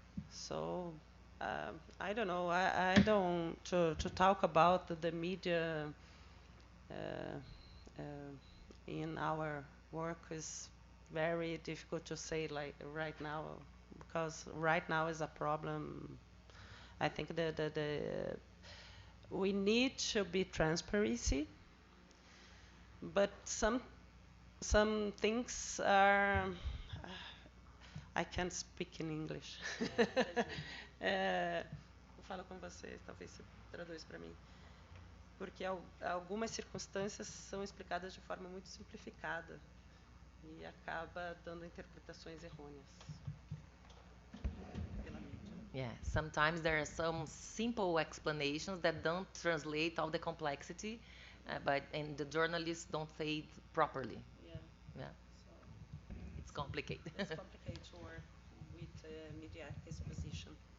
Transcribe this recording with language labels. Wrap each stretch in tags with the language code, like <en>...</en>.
<en>So I don't know. I don't to talk about the media uh, uh, in our work is very difficult to say like right now because right now is a problem. I think the we need to be transparency, but some things are I can't speak in English.</en> <pt>Eu falo com vocês, talvez você traduz para mim. Porque algumas circunstâncias são explicadas de forma muito simplificada e acaba dando interpretações errôneas.</pt> <en>Yeah, sometimes there are some simple explanations that don't translate all the complexity, and the journalists don't say it properly. Yeah. Yeah, it's complicated. It's complicated to work with media exposition.</en>